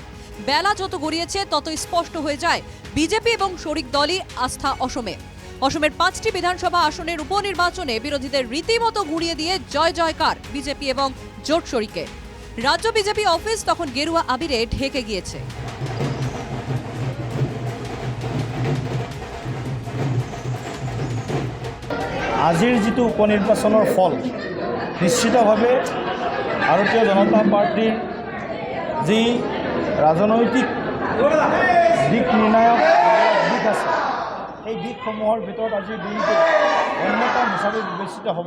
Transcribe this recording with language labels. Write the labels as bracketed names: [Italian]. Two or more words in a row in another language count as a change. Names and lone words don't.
[Bangla] বেলা যত গড়িয়েছে ততই স্পষ্ট হয়ে যায় বিজেপি এবং শরিক দলই আস্থা অসমে। অসমের 5টি বিধানসভা আসনের উপনির্বাচনে বিরোধীদের রীতিমতো ঘুরিয়ে দিয়ে জয় জয়কার বিজেপি এবং জোট শরিকে। রাজ্য বিজেপি অফিস তখন গেরুয়া আবিরে ঢেকে গিয়েছে। [Assamese] আজিৰ যিটো উপনিৰ্বাচনৰ ফল নিশ্চিতভাৱে ভাৰতীয় জনতা পাৰ্টিৰ যি ৰাজনৈতিক দিক নিৰ্ণায়ক দিশ আছে সেই দিশসমূহৰ ভিতৰত আজিৰ দিনটো অন্যতম হিচাপে বিবেচিত হ'ব।